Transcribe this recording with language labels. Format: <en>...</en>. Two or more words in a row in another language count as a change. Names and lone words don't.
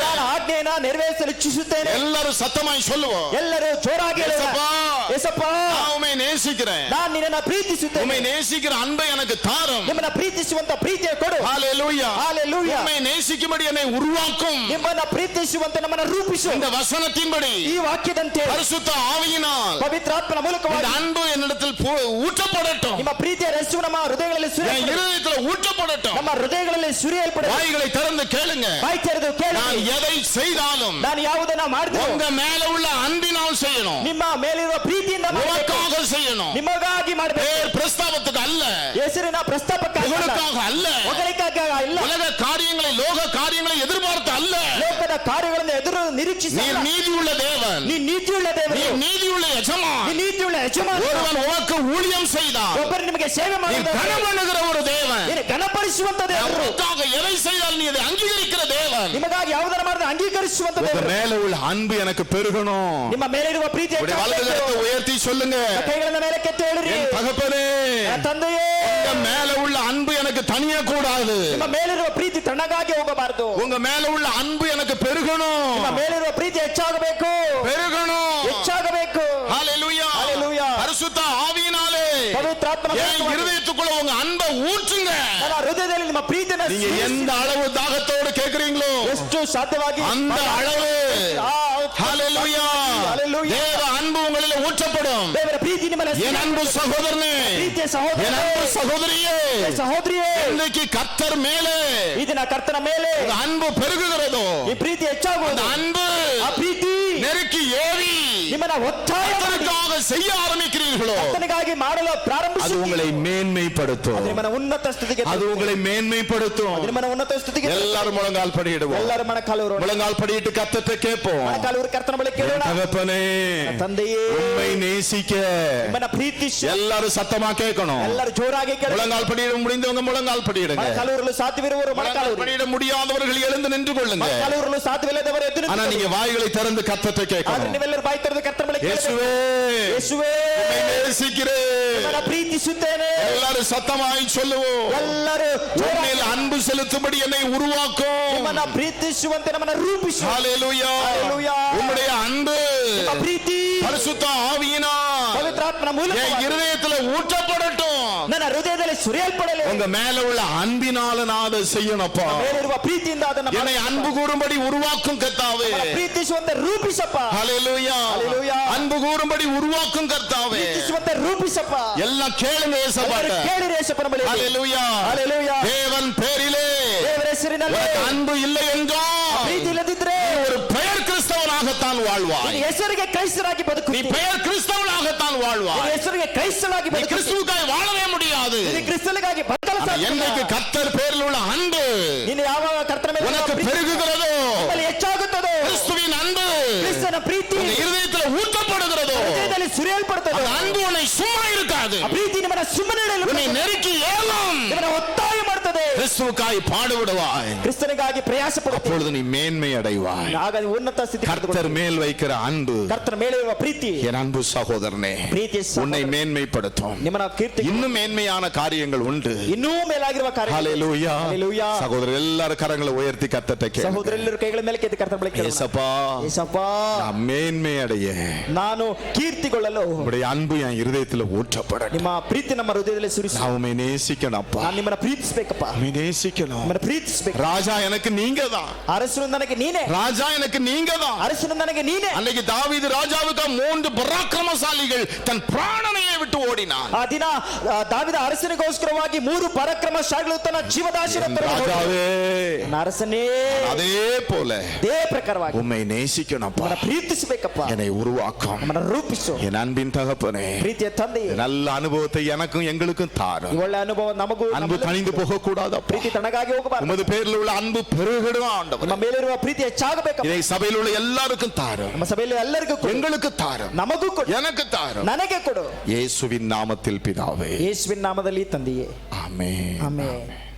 <kn>ಪ್ರಧಾನ ಆಜ್ಞೆಯನ್ನು ನೆರವೇರಿಸಲು ಇಚ್ಛಿಸುತ್ತೇನೆ.</kn> <ta>எல்லாரும் சத்தமாய் சொல்லுவோம்.</ta> <kn>ಎಲ್ಲರೂ ಜೋರಾಗಿ ಹೇಳೋಣ.</kn> <ta>ஏசப்பா,</ta> <kn>ಯೇಸಪ್ಪ,</kn> <ta>நான் உம்மை நேசிக்கிறேன்.</ta> <kn>ನಾನು ನಿನ್ನನ್ನು ಪ್ರೀತಿಸುತ್ತೇನೆ.</kn> <ta>உம்மை நேசிக்கிற அன்பை எனக்கு தாரும்.</ta> <kn>ನಿಮ್ಮನ್ನ ಪ್ರೀತಿಸುವಂತ ಪ್ರೀತಿಯ ಕೊಡು.</kn> <ta>ஹalleluya.</ta> <kn>Hallelujah.</kn> <ta>உம்மை நேசிக்கும்படி என்னை உருவாக்கும்.</ta> <kn>ನಿಮ್ಮನ್ನ ಪ್ರೀತಿಸುವಂತೆ ನಮ್ಮನ್ನ ರೂಪಿಸು.</kn> <ta>இந்த வசனத்தின்படி</ta> <kn>ಈ ವಾಕ್ಯದಂತೆ</kn> <ta>பரிசுத்த ஆவியினால்</ta> <kn>ಪವಿತ್ರಾತ್ಮನ</kn> <ta>இந்த</ta> <kn>ಮೂಲಕವಾಗಿ</kn> <ta>அன்பு என்னிடத்தில் ஊற்றப்படட்டும்.</ta> <kn>ನಿಮ್ಮ ಪ್ರೀತಿಯ ರಸವು ನಮ್ಮ ಹೃದಯಗಳಲ್ಲಿ</kn> <ta>என்</ta> <kn>ಸುರಿಯಲ್ಪಡಲಿ.</kn> <ta>இருதயத்துல ஊற்றப்படட்டும்.</ta> <kn>ನಮ್ಮ ಹೃದಯಗಳಲ್ಲಿ ಸುರಿಯಲ್ಪಡಲಿ.</kn> <ta>வாய்களை திறந்து கேளுங்க.</ta> <kn>ಬಾಯಿ ತೆರೆದು ಕೇಳಿ.</kn> <ta>நான் எதை செய்தாலும்</ta> <kn>ನಾನು ಯಾವುದನ್ನ ಮಾಡಿದ್ರು</kn> <ta>உங்க மேல உள்ள அன்பினால் செய்யணும்.</ta> <kn>ನಿಮ್ಮ ಮೇಲಿರುವ ಪ್ರೀತಿಯಿಂದ ಮಾಡಬೇಕು.</kn> <ta>உனக்காக செய்யணும்.</ta> <kn>ನಿಮಗಾಗಿ ಮಾಡಬೇಕು.</kn> <ta>பேர் பிரஸ்தாபத்துக்கு அல்ல,</ta> <kn>ಹೆಸರಿನ ಪ್ರಸ್ತಾಪಕ್ಕಾಗಿ ಅಲ್ಲ,</kn> <ta>புகழுக்காக அல்ல,</ta> <kn>ಹೊಗಳಿಕೆಗಾಗಿ ಇಲ್ಲ,</kn> <ta>உலக காரியங்களை லோக காரியங்களை எதிர்பார்த்து அல்ல.</ta> <kn>ಲೋಕದ ಕಾರ್ಯಗಳನ್ನು ಎದುರು ನಿರೀಕ್ಷಿಸಿ</kn> <ta>நீர் நீதியுள்ள தேவன்.</ta> <kn>ನೀ ನೀತಿಯುಳ್ಳ ದೇವರು,</kn> <ta>நீர் நீதியுள்ள</ta> <kn>ನೀ</kn> <ta>எஜமான்.</ta> <kn>ನೀತಿಯುಳ್ಳ ಯಜಮಾನ.</kn> <ta>ஒருவன் உனக்கு ஊழியம் செய்தால்</ta> <kn>ಒಬ್ಬರು ನಿಮಗೆ ಸೇವೆ</kn> <ta>நீ</ta> <kn>ಮಾಡಿದ</kn> <ta>கனம் பண்ணுகிற ஒரு தேவன்.</ta> <kn>ನೀನು ಘನಪಡಿಸುವಂತ ದೇವರು.</kn> <ta>உனக்காக எதை செய்தால் நீ அதை அங்கீகரிக்கிற தேவன்.</ta> <kn>ನಿಮಗಾಗಿ ಯಾವುದರ ಮಾಡಿದ ಅಂಗೀಕರಿಸುವಂತ</kn> <ta>உங்க</ta> <kn>ದೇವರು.</kn> <ta>மேல உள்ள அன்பு எனக்கு பெருகணும்.</ta> <kn>ನಿಮ್ಮ ಮೇಲೆ ಇರುವ ಪ್ರೀತಿ</kn> <ta>உடைய வலது கரத்தை உயர்த்தி சொல்லுங்க.</ta> <kn>ಕೈಗಳನ್ನ ಮೇಲೆ ಕೆತ್ತಿ ಹೇಳಿರಿ,</kn> <ta>என் தகப்பனே,</ta> <kn>ನನ್ನ ತಂದೆಯೇ,</kn> <ta>உங்க மேல உள்ள அன்பு எனக்கு தனிய கூடாது.</ta> <kn>ನಿಮ್ಮ ಮೇಲಿರುವ ಪ್ರೀತಿ ತಣ್ಣಗಾಗಿ ಹೋಗಬಾರದು.</kn> <ta>உங்க மேல உள்ள அன்பு எனக்கு பெருகணும்.</ta> <kn>ನಿಮ್ಮ ಮೇಲಿರುವ ಪ್ರೀತಿ ಹೆಚ್ಚಾಗಬೇಕು,</kn> <ta>பெருகணும்.</ta> <kn>ಹೆಚ್ಚಾಗಬೇಕು.</kn> <ta>ஹalleluya.</ta> <kn>Hallelujah.</kn> <ta>பரிசுத்த ஆவியினாலே</ta> <kn>ಪವಿತ್ರಾತ್ಮನ</kn> <ta>என்</ta> <kn>ಮೂಲಕವಾಗಿ</kn> <ta>இருதயத்துக்குள்ள உங்க அன்பை ஊற்றுங்க.</ta> <kn>ನನ್ನ ಹೃದಯದಲ್ಲಿ ನಿಮ್ಮ ಪ್ರೀತಿಯನ್ನು</kn> <ta>நீங்க</ta> <kn>ಸೇರಿಸಿ</kn> <ta>எந்த அளவு தாகத்தோடு கேக்குறீங்களோ</ta> <kn>ಎಷ್ಟು ಸಾಧ್ಯವಾಗಿ</kn> <ta>அந்த அளவு ஹalleluya.</ta> <kn>Hallelujah.</kn> <ta>தேவ அன்பு உங்களில் ஊற்றப்படும்.</ta> <kn>ದೇವರ ಪ್ರೀತಿ ನಿಮ್ಮಲ್ಲಿ</kn> <ta>என் அன்பு சகோதரனே,</ta> <kn>ಪ್ರೀತಿಯ</kn> <ta>என்</ta> <kn>ಸಹೋದರನೇ,</kn> <ta>அன்பு சகோதரியே,</ta> <kn>ಸಹೋದರಿಯೇ,</kn> <ta>இன்னைக்கு கர்த்தர் மேலே</ta> <kn>ಈ ದಿನ ಕರ್ತನ ಮೇಲೆ</kn> <ta>உங்க அன்பு பெருகுகிறதோ</ta> <kn>ಈ ಪ್ರೀತಿ ಹೆಚ್ಚಾಗುವುದು.</kn> <ta>அந்த அன்பு</ta> <kn>ಆ ಪ್ರೀತಿ</kn> <ta>நெருக்கி ஏறி</ta> <kn>ನಿಮ್ಮನ್ನ ಒತ್ತಾಯ ಮಾಡಿ</kn> <ta>கர்த்தருக்காக செய்ய ஆரம்பிக்கிறீர்களோ</ta> <kn>ಕರ್ತನಿಗಾಗಿ ಮಾಡಲು</kn> <ta>அது</ta> <kn>ಪ್ರಾರಂಭಿಸಿ</kn> <ta>உங்களை மேன்மைப்படுத்தும்.</ta> <kn>ನಿಮ್ಮನ್ನ ಉನ್ನತ ಸ್ಥಿತಿಗೆ</kn> <ta>அது உங்களை மேன்மைப்படுத்தும்.</ta> <kn>ನಿಮ್ಮನ್ನ ಉನ್ನತ ಸ್ಥಿತಿಗೆ</kn> <ta>எல்லாரும் முழங்கால் படியிடுவோம்.</ta> <kn>ಎಲ್ಲರೂ ಮೊಣಕಾಲೂರು</kn> <ta>முழங்கால் படியிட்டு கர்த்தர்ட்ட கேட்போம்.</ta> <kn>ಮೊಣಕಾಲೂರು ಕರ್ತನ ಬಳಿ ಕೇಳೋಣ.</kn> <ta>தகப்பனே,</ta> <kn>ತಂದೆಯೇ,</kn> <ta>உம்மை நேசிக்க</ta> <kn>ನಿಮ್ಮನ್ನ ಪ್ರೀತಿಸಿ</kn> <ta>எல்லாரும் சத்தமா கேட்கணும்.</ta> <kn>ಎಲ್ಲರೂ ಜೋರಾಗಿ ಕೇಳಿ.</kn> <ta>முழங்கால் படியிட முடிந்தவங்க முழங்கால் படியிடுங்க.</ta> <kn>ಮೊಣಕಾಲೂರಲು ಸಾಧ್ಯವಿರುವವರು</kn> <ta>முழங்கால்</ta> <kn>ಮೊಣಕಾಲೂರು,</kn> <ta>படியிட முடியாதவர்கள் எழுந்து நின்று கொள்ளுங்க.</ta> <kn>ಮೊಣಕಾಲೂರಲು ಸಾಧ್ಯವಿಲ್ಲದವರು ಎದ್ದು</kn> <ta>ஆனா</ta> <kn>ನಿಂತು.</kn> <ta>நீங்க வாய்களை திறந்து கர்த்தர்ட்ட</ta> <kn>ಆದ್ರೆ</kn> <ta>கேட்கணும்.</ta> <kn>ನೀವೆಲ್ಲರೂ ಬಾಯಿ ತೆರೆದು ಕರ್ತನ ಬಳಿ ಕೇಳಬೇಕು.</kn> <ta>இயேசுவே,</ta> <kn>ಯೇಸುವೇ,</kn> <ta>உம்மை நேசிக்கிறேன்.</ta> <kn>ನಿಮ್ಮನ್ನ ಪ್ರೀತಿಸುತ್ತೇನೆ.</kn> <ta>எல்லாரும் சத்தமாய் சொல்லுவோம்.</ta> <kn>ಎಲ್ಲರೂ</kn> <ta>உம்மில் அன்பு செலுத்தும்படி என்னை உருவாக்கும்.</ta> <kn>ನಿಮ್ಮನ್ನ ಪ್ರೀತಿಸುವಂತೆ ನಮ್ಮನ್ನ ರೂಪಿಸು.</kn> <ta>ஹalleluya.</ta> <kn>Hallelujah.</kn> <ta>உம்முடைய அன்பு</ta> <kn>ನಿಮ್ಮ ಪ್ರೀತಿ</kn> <ta>பரிசுத்த ஆவியினால்</ta> <kn>ಪವಿತ್ರಾತ್ಮನ</kn> <ta>என்</ta> <kn>ಮೂಲಕ</kn> <ta>இருதயத்துல ஊற்றப்படட்டும்.</ta> <kn>ನನ್ನ ಹೃದಯದಲ್ಲಿ ಸುರಿಯಲ್ಪಡಲಿ.</kn> <ta>உங்க மேல உள்ள அன்பினால நான் அதை செய்யணும்ப்பா.</ta> <kn>ಮೇಲಿರುವ ಪ್ರೀತಿಯಿಂದ ಅದನ್ನು</kn> <ta>என்னை அன்பு கூறும்படி உருவாக்கும் கர்த்தாவே.</ta> <kn>ಪ್ರೀತಿಸುವಂತೆ ರೂಪಿಸಪ್ಪ.</kn> <ta>ஹalleluya.</ta> <kn>Hallelujah.</kn> <ta>அன்பு கூறும்படி உருவாக்கும் கர்த்தாவே.</ta> <kn>ಪ್ರೀತಿಸುವಂತೆ ರೂಪಿಸಪ್ಪ.</kn> <ta>எல்லாம் கேளுங்க ஏசப்பாட்ட.</ta> <kn>ಎಲ್ಲರೂ ಕೇಳಿರಿ ಯೇಸಪ್ಪನ ಬಳಿ.</kn> <ta>ஹalleluya.</ta> <kn>Hallelujah.</kn> <ta>தேவன் பேரிலே</ta> <kn>ದೇವರ ಹೆಸರಿನಲ್ಲಿ</kn> <ta>உனக்கு அன்பு இல்லை என்றால்</ta> <kn>ಪ್ರೀತಿ ಇಲ್ಲದಿದ್ರೆ</kn> <ta>ஒரு பெயர் கிறிஸ்தவனாகத்தான் வாழ்வாய்.</ta> <kn>ನಿನ್ನ ಹೆಸರಿಗೆ ಕ್ರೈಸ್ತರಾಗಿ</kn> <ta>நீ</ta> <kn>ಬದುಕುತ್ತಿ.</kn> <ta>பெயர் கிறிஸ்தவனாகத்தான்</ta> <kn>ನಿನ್ನ</kn> <ta>வாழ்வாய்.</ta> <kn>ಹೆಸರಿಗೆ ಕ್ರೈಸ್ತನಾಗಿ</kn> <ta>நீ</ta> <kn>ಬದುಕುತ್ತಿ.</kn> <ta>கிறிஸ்துவுக்காய் வாழவே முடியாது.</ta> <kn>ನೀನು ಕ್ರಿಸ್ತನಿಗಾಗಿ ಬದುಕಲು</kn> <ta>ஆனா</ta> <kn>ಸಾಧ್ಯವಿಲ್ಲ.</kn> <ta>என்னைக்கு கர்த்தர் பேரில் உள்ள அன்பு</ta> <kn>ನೀನು ಯಾವಾಗ ಕರ್ತನ ಮೇಲೆ</kn> <ta>உனக்கு</ta> <kn>ಪ್ರೀತಿ</kn> <ta>பெருகுகிறதோ,</ta> <kn>ನಿಮ್ಮಲ್ಲಿ ಹೆಚ್ಚಾಗುತ್ತದೋ,</kn> <ta>கிறிஸ்துவின் அன்பு</ta> <kn>ಕ್ರಿಸ್ತನ ಪ್ರೀತಿ</kn> <ta>உங்க இருதயத்துல ஊற்றப்படுகிறதோ,</ta> <kn>ಹೃದಯದಲ್ಲಿ ಸುರಿಯಲ್ಪಡುತ್ತದೋ,</kn> <ta>அந்த அன்பு உன்னை சும்மா இருக்காது.</ta> <kn>ಆ ಪ್ರೀತಿ ನಿಮ್ಮನ್ನ ಸುಮ್ಮನೆ ಇಡಲು</kn> <ta>உன்னை நெருக்கி ஏலும்.</ta> <kn>ನಿಮ್ಮನ್ನ ಒತ್ತಾಯ ಮಾಡ್ತದೆ.</kn> <ta>கிறிஸ்துவுக்காய் பாடுபடுவாய்,</ta> <kn>ಕ್ರಿಸ್ತನಿಗಾಗಿ ಪ್ರಯಾಸ ಪಡುತ್ತೇವೆ,</kn> <ta>அப்பொழுது நீ மேன்மை அடைவாய்.</ta> <kn>ಆಗ ನೀವು ಉನ್ನತ ಸ್ಥಿತಿ</kn> <ta>கர்த்தர் மேல் வைக்கிற அன்பு,</ta> <kn>ಕರ್ತನ ಮೇಲೆ ಇರುವ ಪ್ರೀತಿ,</kn> <ta>என் அன்பு சகோதரனே,</ta> <kn>ಪ್ರೀತಿಯ</kn> <ta>உன்னை</ta> <kn>ಸಹೋದರ,</kn> <ta>மேன்மைப்படுத்தும்.</ta> <kn>ನಿಮ್ಮನ್ನ ಕೀರ್ತಿ,</kn> <ta>இன்னும் மேன்மையான காரியங்கள் உண்டு.</ta> <kn>ಇನ್ನೂ ಮೇಲಾಗಿರುವ ಕಾರ್ಯ.</kn> <ta>ஹல்லேலூயா. ஹல்லேலூயா. சகோதரர் எல்லாரும் கரங்களை உயர்த்தி கர்த்தர்ட்ட கேளுங்க.</ta> <kn>ಸಹೋದರೆಲ್ಲರೂ ಕೈಗಳ ಮೇಲೆ ಕೆತ್ತಿ ಕರ್ತನ ಬಳಿಗೆ ಕೇಳೋಣ.</kn> <ta>ஏசப்பா, ஏசப்பா, நான் மேன்மை அடைய</ta> <kn>ನಾನು ಕೀರ್ತಿಗೊಳ್ಳಲು</kn> <ta>உம்முடைய அன்பு என் இருதயத்துல ஊற்றப்படட்டும்.</ta> <kn>ನಿಮ್ಮ ಪ್ರೀತಿ ನಮ್ಮ ಹೃದಯದಲ್ಲಿ ಸುರಿಸಿ.</kn> <ta>நான் உம்மை நேசிக்கணும்ப்பா,</ta> <kn>ನಾನು ನಿಮ್ಮನ್ನ ಪ್ರೀತಿಸಬೇಕಪ್ಪ,</kn> <ta>உம்மை நேசிக்கணும்.</ta> <kn>ನಿಮ್ಮನ್ನ ಪ್ರೀತಿಸಬೇಕು.</kn> <ta>ராஜா எனக்கு நீங்க தான்,</ta> <kn>ಅರಸನು ನನಗೆ ನೀನೇ,</kn> <ta>ராஜா எனக்கு நீங்க தான்.</ta> <kn>ಅರಸನು ನನಗೆ ನೀನೇ.</kn> <ta>அன்னைக்கு தாவீது ராஜாவுக்கு 3 பராக்கிரமசாலிகள் தன் பிராணனையே விட்டு ஓடினான்.</ta> <kn>ಆ ದಿನ ದಾವಿದ ಅರಸನಿಗೋಸ್ಕರವಾಗಿ 3 ಪರಾಕ್ರಮಶಾಲಿಗಳು ತನ್ನ ಜೀವದಾಶಿನ</kn> <ta>ராஜாவே,</ta> <kn>ಅರಸನೇ,</kn> <ta>அதே போல</ta> <kn>ಅದೇ ಪ್ರಕಾರವಾಗಿ</kn> <ta>உம்மை நேசிக்கணும்ப்பா,</ta> <kn>ನಮ್ಮನ್ನ ಪ್ರೀತಿಸಬೇಕಪ್ಪ,</kn> <ta>என்னை உருவாக்கும்.</ta> <kn>ನಮ್ಮನ್ನ ರೂಪಿಸು.</kn> <ta>என் அன்பின் தகப்பனே,</ta> <kn>ಪ್ರೀತಿಯ ತಂದೆಯೇ,</kn> <ta>நல்ல அனுபவத்தை எனக்கும் எங்களுக்கும் தாரும்.</ta> <kn>ಈ ಒಳ್ಳೆ ಅನುಭವ ನಮಗೂ,</kn> <ta>அன்பு தணிந்து போக கூடாதப்பா.</ta> <kn>ಪ್ರೀತಿ ತಣ್ಣಗಾಗಿ ಹೋಗಬಾರದು.</kn> <ta>உமது பேரில் உள்ள அன்பு பெருகிடும் ஆண்டவரே.</ta> <kn>ನಮ್ಮ ಮೇಲಿರುವ ಪ್ರೀತಿ ಹೆಚ್ಚಾಗಬೇಕಪ್ಪ.</kn> <ta>இதை சபையில் உள்ள எல்லாருக்கும் தாரும்,</ta> <kn>ನಮ್ಮ ಸಭೆಯಲ್ಲಿ ಎಲ್ಲರಿಗೂ ಕೊಡು,</kn> <ta>எங்களுக்கு தாரும்,</ta> <kn>ನಮಗೂ ಕೊಡು,</kn> <ta>எனக்கு தாரும்.</ta> <kn>ನನಗೆ ಕೊಡು.</kn> <ta>இயேசுவின் நாமத்தில் பிதாவே,</ta> <kn>ಯೇಸುವಿನ ನಾಮದಲ್ಲಿ ತಂದೆಯೇ,</kn> <ta>ஆமென்.</ta> <kn>ಆಮೆನ್.</kn>